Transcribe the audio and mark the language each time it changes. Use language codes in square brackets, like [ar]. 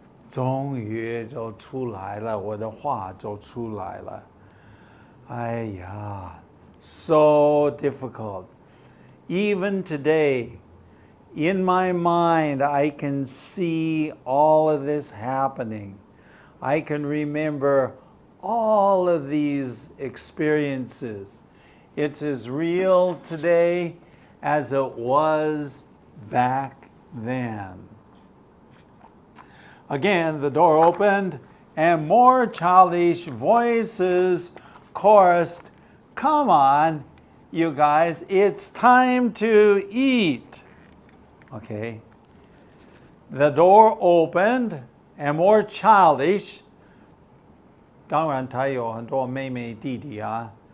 [zh] 终于就出来了，我的话就出来了。 [en] 哎呀, so difficult. Even today, in my mind, I can see all of this happening. I can remember all of these experiences. It's as real today as it was back then. Again, the door opened and more childish voices chorused, "Come on, you guys, it's time to eat." Okay. The door opened and more childish. [zh] 当然他有很多妹妹弟弟啊.